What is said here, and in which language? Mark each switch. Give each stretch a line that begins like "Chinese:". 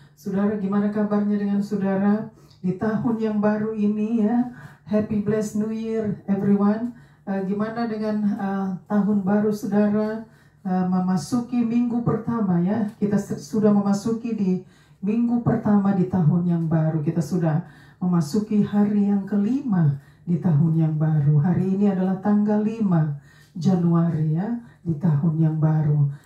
Indonesian: Saudara, gimana kabarnya dengan saudara di tahun yang baru ini ya?
English: Happy blessed New Year everyone.
Indonesian: Gimana dengan tahun baru saudara? Memasuki minggu pertama ya. Kita sudah memasuki di minggu pertama di tahun yang baru. Kita sudah memasuki hari yang kelima di tahun yang baru. Hari ini adalah tanggal 5 Januari ya, di tahun yang baru.